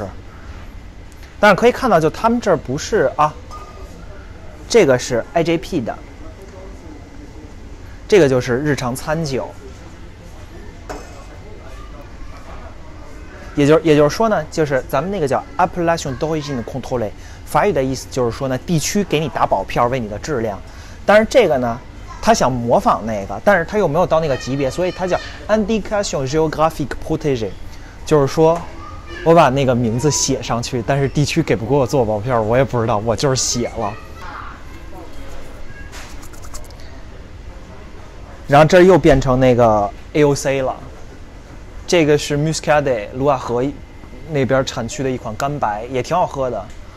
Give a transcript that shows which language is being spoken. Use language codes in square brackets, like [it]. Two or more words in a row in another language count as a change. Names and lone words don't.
[zh] 但是可以看到，就他们这儿不是啊，这个是 IJP 的，这个就是日常餐酒。也就是说呢，就是咱们那个叫 [fr] Appellation d'origine contrôlée， [zh] 法语的意思就是说呢，地区给你打保票为你的质量。但是这个呢，他想模仿那个，但是他又没有到那个级别，所以它叫 [fr] Indication géographique protégée， [zh] 就是说我把那个名字写上去，但是地区给不给我做包票，我也不知道，我就是写了。然后这又变成那个 AOC 了，这个是 Muscadet 卢瓦河那边产区的一款干白，也挺好喝的。